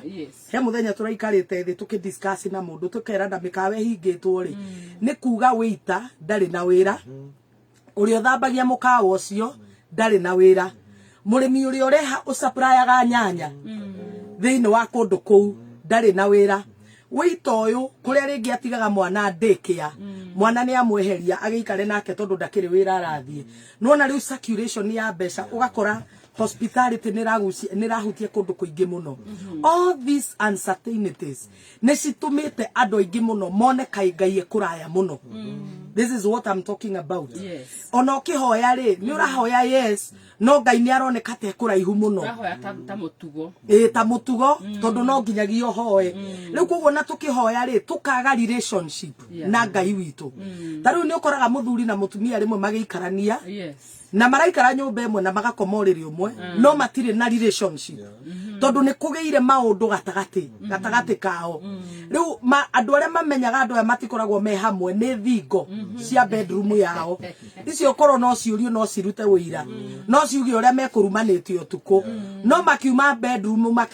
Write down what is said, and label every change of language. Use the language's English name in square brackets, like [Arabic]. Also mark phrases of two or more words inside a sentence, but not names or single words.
[Kikuyu] He muthenya turaikarite thi tukidiscuss na mundu tukeranda mikawa hingitwo ri ni kuga waiter ndari na wira urio thambagia mukawa ucio ndari na wira murimi urio ureha usupplyaga nyanya thiini wa kundu kuu ndari na wira waiter uyu kuria ringi atigaga mwana daycare mwana ni amweheria agiikare nake tondu ndakiri wira arathie nona riu circulation ya mbeca ugakora hospitality ni rahutie kundu kuingi muno. [English] All these uncertainties [Kikuyu] ni citumite andu aingi muno mone kai Ngai ekuraya muno. [English] This is what I'm talking about. [Kikuyu] Ono kihoya ri ni urahoya yes no Ngai ni aroneka te kuraihu muno. Urahoya ta mutugo. Ta mutugo tondu no nginyagio hoe. Riu koguo na tukihoya ri tukaga relationship na Ngai witu tariu ni ukoraga muthuri na mutumia rimwe magiikarania na maraikara nyumba imwe na magakomoreri umwe no matire na relationship tondu ni kugeire maundu gatagati kao riu andu aria mamenyaga andu aya matikoragwo me hamwe ni thingo cia bedroom yao icio koro no ciurio no cirute wira no ciuge uria mekurumanite utuku no makiuma bedroom